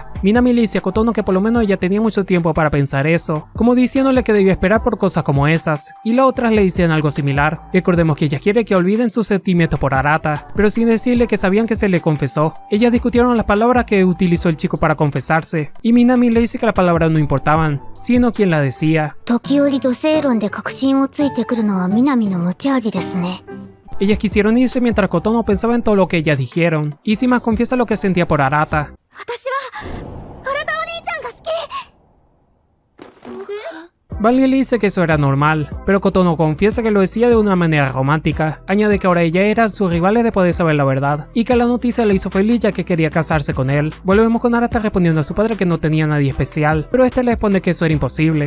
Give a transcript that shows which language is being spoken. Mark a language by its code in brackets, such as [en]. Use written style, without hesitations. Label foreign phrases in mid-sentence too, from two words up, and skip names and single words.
[es] Minami le dice a Kotono que por lo menos ella tenía mucho tiempo para pensar eso, como diciéndole que debía esperar por cosas como esas, y las otras le dicen algo similar. Recordemos que ella quiere que olviden sus sentimientos por Arata, pero sin decirle que sabían que se le confesó. Ellas discutieron las palabras que utilizó el chico para confesarse, y Minami le dice que las palabras no importaban, sino quien las decía. [ja] 時折土星論で確信をついてくるのは南の持ち味ですね。 [es] Ellas quisieron irse mientras Kotono pensaba en todo lo que ellas dijeron, y Sima confiesa lo que sentía por Arata. [ja] 私は新田お兄ちゃんが好き。 [es] Valerie le dice que eso era normal, pero Kotono confiesa que lo decía de una manera romántica. Añade que ahora ella eran sus rivales después de saber la verdad, y que la noticia le hizo feliz ya que quería casarse con él. Volvemos con Arata respondiendo a su padre que no tenía nadie especial, pero este le responde que eso era imposible.